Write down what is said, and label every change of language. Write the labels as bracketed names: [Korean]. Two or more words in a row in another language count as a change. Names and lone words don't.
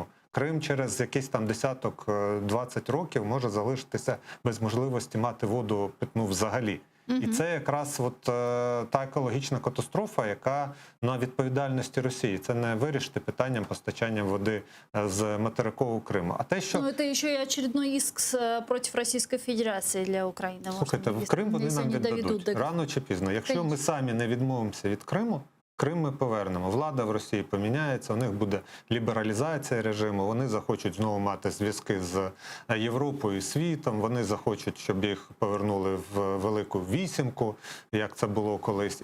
[Ukrainian] Крим через якийсь там 10-20 років може залишитися без можливості мати воду питну взагалі. І це якраз та екологічна катастрофа, яка на відповідальності Росії. Це не вирішити питанням постачання води з материкового Криму. А те, що... Ну, [Russian] это еще и очередной иск против Российской Федерации для Украины. [Ukrainian] Слухайте, в Крим вони нам віддадуть. Рано чи пізно. Якщо ми самі не відмовимося від Криму, Крим ми повернемо. Влада в Росії поміняється, у них буде лібералізація режиму, вони захочуть знову мати зв'язки з Європою і світом, вони захочуть, щоб їх повернули в Велику Вісімку, як це було колись.